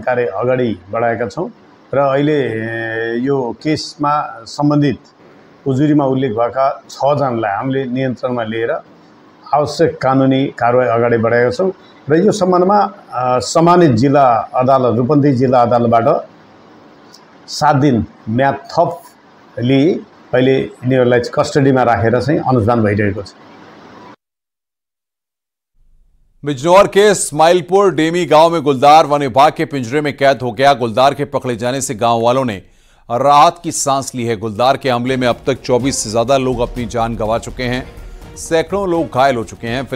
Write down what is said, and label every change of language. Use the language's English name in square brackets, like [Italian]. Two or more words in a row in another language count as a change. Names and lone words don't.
[Nepali] कार्य अगाडि बढाएका छौँ र अहिले यो केसमा सम्बन्धित उजुरीमा उल्लेख भएका 6 जनालाई हामीले नियन्त्रणमा लिएर आवश्यक कानुनी कारबाही अगाडि बढाएका छौँ र यो सम्बन्धमा सम्मानित जिल्ला अदालत रूपन्देही जिल्ला अदालतबाट 7 दिन म्याद थप लिई अहिले यिनीहरूलाई कस्टडीमा राखेर चाहिँ अनुसन्धान भइरहेको छ। [Hindi] बिजनौर के इस्माइलपुर डेमी गांव में गुलदार वन विभाग के पिंजरे में कैद हो गया। गुलदार के पकड़े जाने से गांव वालों ने राहत की सांस ली है। गुलदार के हमले में अब तक 24 से ज्यादा लोग अपनी जान गंवा चुके हैं, सैकड़ों लोग घायल हो चुके हैं।